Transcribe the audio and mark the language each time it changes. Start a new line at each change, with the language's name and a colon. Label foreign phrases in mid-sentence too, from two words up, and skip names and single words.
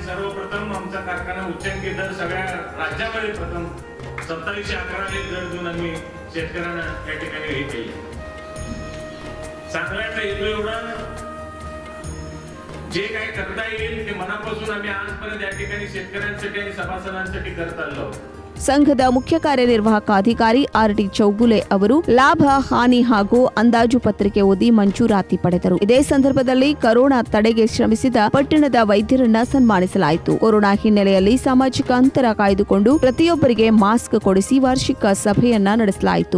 Marathi: सर्वप्रथम आमचा कारखाना उच्चांकी दर सगळ्या राज्यामध्ये प्रथम 2711 दर देऊन आम्ही शेतकऱ्यांना या ठिकाणी हे केले. सांगण्याचा हेतू एवढा, जे काही करता येईल ते मनापासून आम्ही आजपर्यंत या ठिकाणी शेतकऱ्यांसाठी आणि सभासदांसाठी करत आलो.
Kannada: ಸಂಘದ ಮುಖ್ಯ ಕಾರ್ಯನಿರ್ವಾಹಕ ಅಧಿಕಾರಿ ಆರ್ಡಿ ಚೌಗುಲೆ ಅವರು ಲಾಭ, ಹಾನಿ ಹಾಗೂ ಅಂದಾಜು ಪತ್ರಿಕೆ ಓದಿ ಮಂಜೂರಾತಿ ಪಡೆದರು. ಇದೇ ಸಂದರ್ಭದಲ್ಲಿ ಕೊರೋನಾ ತಡೆಗೆ ಶ್ರಮಿಸಿದ ಪಟ್ಟಣದ ವೈದ್ಯರನ್ನ ಸನ್ಮಾನಿಸಲಾಯಿತು. ಕೊರೋನಾ ಹಿನ್ನೆಲೆಯಲ್ಲಿ ಸಾಮಾಜಿಕ ಅಂತರ ಕಾಯ್ದುಕೊಂಡು ಪ್ರತಿಯೊಬ್ಬರಿಗೆ ಮಾಸ್ಕ್ ಕೊಡಿಸಿ ವಾರ್ಷಿಕ ಸಭೆಯನ್ನ ನಡೆಸಲಾಯಿತು.